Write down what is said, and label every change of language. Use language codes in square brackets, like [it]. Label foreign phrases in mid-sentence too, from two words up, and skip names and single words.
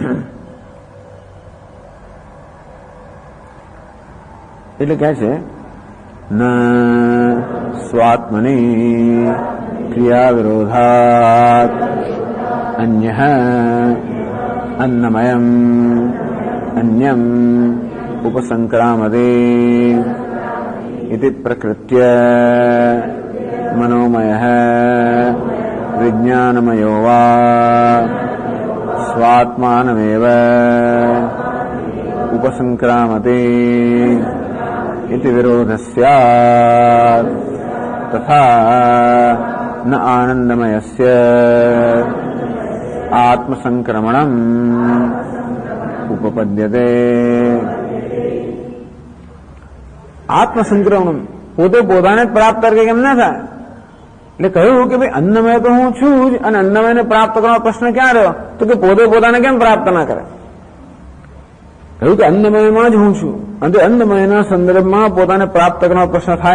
[gu] એટલે કહે છે [sa] ન સ્વાત્મની ક્રિયા વિરોધાત અન્યઃ અન્નમયમ અન્યમ ઉપસંક્રામતે ઇતિ પ્રકૃત્ય મનોમયઃ વિજ્ઞાનમયો વા સ્વાત્માનમેવ ઉપસંક્રામતે इति विरोधः स्यात् तथा न आनंदमयस्य आत्मसंक्रमणम् उपपद्यते [gu] આત્મસંક્રમણ પોતે પોતાને પ્રાપ્ત કરે કેમ ના થાય એટલે કહ્યું કે ભાઈ અન્નમય તો હું છું જ અને અન્નમયને પ્રાપ્ત કરવાનો પ્રશ્ન ક્યાં રહ્યો તો કે પોતે પોતાને કેમ પ્રાપ્ત ના કરે કહ્યું કે અન્નમયમાં જ હું છું અને અન્નમયના સંદર્ભમાં પોતાને પ્રાપ્ત કરવાનો પ્રશ્ન થાય